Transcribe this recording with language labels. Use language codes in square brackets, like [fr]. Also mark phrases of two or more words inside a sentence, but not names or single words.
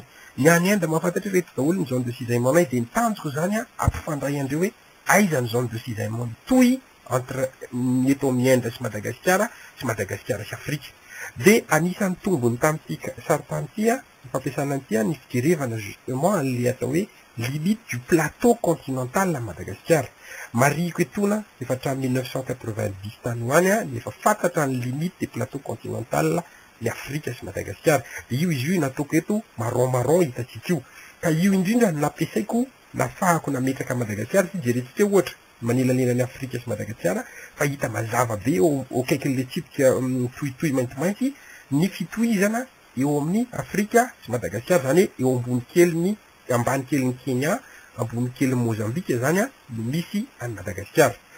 [mg] Ny any Inde mahafantatra hoe reto daholo ny [fr] zone de cisaillement [mg] anay. De ny tanjoko zany a ampifandray andreo hoe aiza ny [fr] zone de cisaillement [mg] toy entre eto amin'ny Inde sy Madagasikara sy Afrika. De anisan'ny tombony tamin'ity saritany ity a fampiasana an'ity a ny fijerevana justement an'le atao hoe [fr] limite du plateau continental à Madagascar. [mg] Mariko etona efa hatramin'ny 1990 tany hoany a efa fantatra ny [fr] limite des plateaux continental [mg] ny Afrika sy Madagascar. De io izy io nataoko eto marron hitatsika io. Ka io indrindra nampiasaiko nahafahako nametraka Madagascar sy jerentsika ohatra manelanela ny Afrika sy Madagascar fa hita mazava be eo akaikin'le tsipika tohitohy maintimainty ny fitohizana eo amin'ny Afrika sy Madagascar zany eo ambony kely ambany kely ny Kenya ambony kely Mozambique zany a no misy any Madagascar.